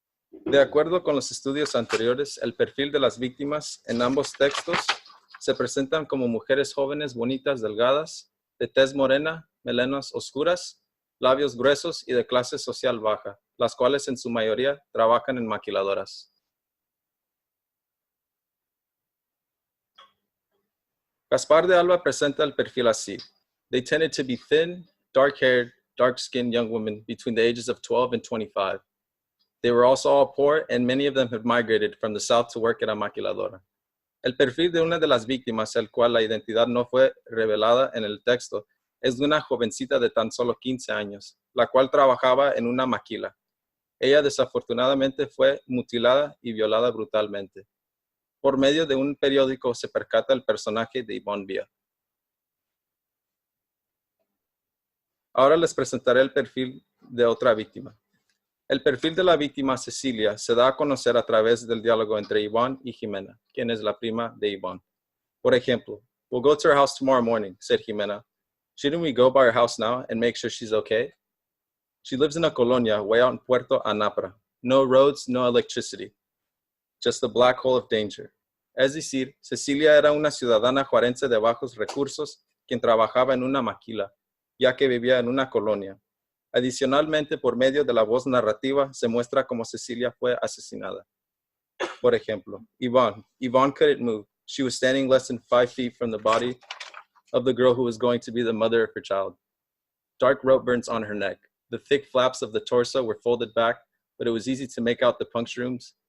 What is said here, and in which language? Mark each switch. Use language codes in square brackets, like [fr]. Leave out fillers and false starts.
[es] De acuerdo con los estudios anteriores, el perfil de las víctimas en ambos textos se presentan como mujeres jóvenes, bonitas, delgadas, de tez morena, melenas oscuras, labios gruesos y de clase social baja, las cuales en su mayoría trabajan en maquiladoras. Gaspar de Alba presenta el perfil así. [en] They tended to be thin, dark-haired, dark-skinned young women between the ages of 12 and 25. They were also all poor, and many of them had migrated from the south to work at a maquiladora. [es] El perfil de una de las víctimas, el cual la identidad no fue revelada en el texto, es de una jovencita de tan solo 15 años, la cual trabajaba en una maquila. Ella desafortunadamente fue mutilada y violada brutalmente. Por medio de un periódico se percata el personaje de Yvonne Villa. Ahora les presentaré el perfil de otra víctima. El perfil de la víctima Cecilia se da a conocer a través del diálogo entre Yvonne y Jimena, quien es la prima de Yvonne. Por ejemplo, [en] "We'll go to her house tomorrow morning," said Jimena. "Shouldn't we go by her house now and make sure she's okay? She lives in a colonia way out in Puerto Anapra. No roads, no electricity. Just a black hole of danger." [es] Es decir, Cecilia era una ciudadana juarense de bajos recursos quien trabajaba en una maquila, ya que vivía en una colonia. Adicionalmente, por medio de la voz narrativa, se muestra cómo Cecilia fue asesinada. Por ejemplo, [en] Yvonne couldn't move. She was standing less than 5 feet from the body of the girl who was going to be the mother of her child. Dark rope burns on her neck. The thick flaps of the torso were folded back, but it was easy to make out the puncture wounds.